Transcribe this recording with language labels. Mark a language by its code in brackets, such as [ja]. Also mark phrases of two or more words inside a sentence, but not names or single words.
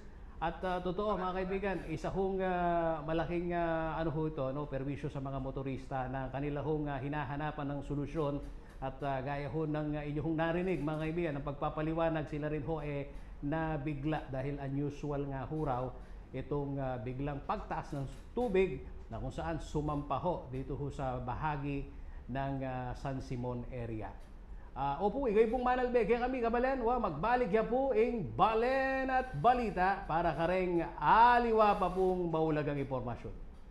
[tl] At totoo, mga kaibigan, isa hong malaking perwisyo sa mga motorista na kanila hong hinahanapan ng solusyon At gaya ho ng inyong narinig mga kaibigan, ang pagpapaliwanag sila rin ho nabigla dahil unusual nga ho raw itong biglang pagtaas ng tubig na kung saan sumampa ho dito ho sa bahagi ng San Simon area. [pam] Opo, ikay pong manalbe, kaya kami kabalen, magbalik ya po ing Balen at Balita para kareng aliwa pa pong maulagang impormasyon.